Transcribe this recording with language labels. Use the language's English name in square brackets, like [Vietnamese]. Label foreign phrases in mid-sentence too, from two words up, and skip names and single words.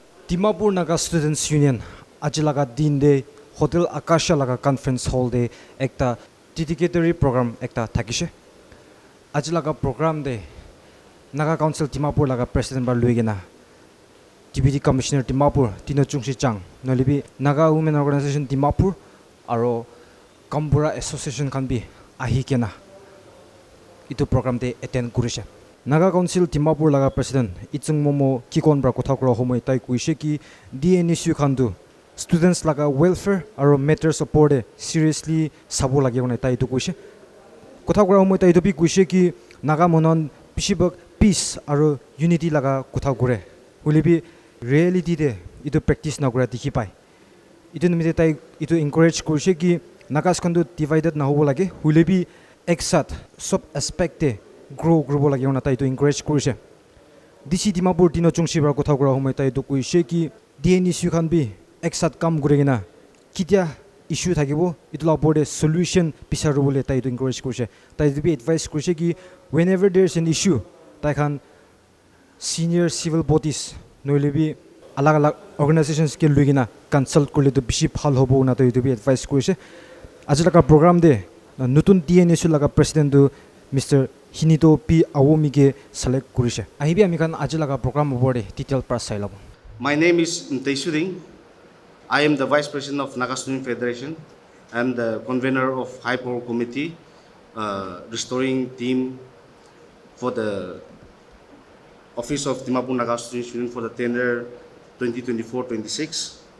[Naga Pidgin] Dimapur Naga Students Union ajilaga din de Hotel Akasha laga [English] conference hall [Naga Pidgin] de ekta [English] dedicatory program [Naga Pidgin] ekta thakishe. Ajilaga program de Naga Council Dimapur laga president bar luigena Deputy Commissioner Dimapur Tino Chungsi Chang nolibi Naga Women Organization Dimapur aro Kambura Association kan bi ahi kena itu program de attend kurishe. Naga Council Dimapur laga president Ichung Momo Kikon bra kotha kura homoi tai kuishe ki Dnsu'S khandu students laga welfare aro matter [English] support seriously [Naga Pidgin] sabo lagi one tai tu kuishe. Kotha kura homoi tai tu bi kuishe ki Naga monon bishibak peace aro unity laga kotha kure. Hulibi reality de itu practice na kura dikhi pai. Itu nimite tai itu encourage kuishe ki Nagas khandu divided na hobo lage hulibi eksat sob aspect grow lagi ona tai to encourage kurise. DC Dimapur Tino Chungsi bra kotha kura homoi tai to kuise ki Dnsu'S khan bi eksat kam guregena kitia issue thakibo itula borde solution pisaru bole tai to encourage kurise. Tai to be advice kurise ki [English] whenever there is an issue tai khan senior civil bodies [Naga Pidgin] noilebi alag organizations ke luigina consult korle to bishi bhal hobo na tai to be advice kurise. Ajilaka program de nutun Dnsu'S laga president do Mr. Hinito P. Awomige select kurishe. Ahibi amikan ajilaga program obore detail pra sailabo. [English] My name is Dnsu'S. I am the Vice President of Naga Student Federation and the convener of High Power Committee, restoring team for the Office of Dimapur Naga Student Union for the tenure 2024-26.